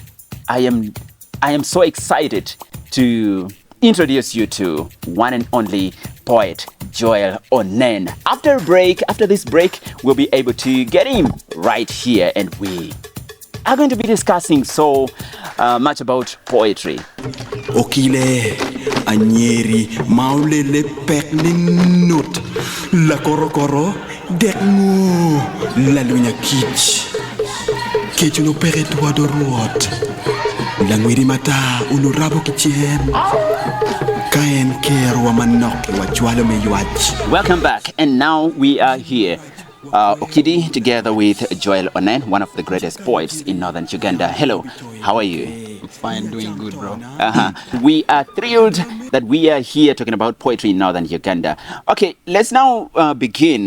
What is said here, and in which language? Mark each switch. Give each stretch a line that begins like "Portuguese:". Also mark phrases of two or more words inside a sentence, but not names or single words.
English: I am so excited to introduce you to one and only poet Joel Onen. After this break, we'll be able to get him right here, and we are going to be discussing so much about poetry.
Acoli: Okile anyeri maulele pekni nut la korokoro dekmo la lunya kich no pere toi de ruot la ngwiri mata unu rabo kichiem kaen kero wa manok wa chwalo me yuach.
English: Welcome back, and now we are here. Okidi together with Joel Onen, one of the greatest poets in northern Uganda. Hello, how are you? I'm fine, doing good, bro. We are thrilled that we are here talking about poetry in northern Uganda. Okay, let's now begin.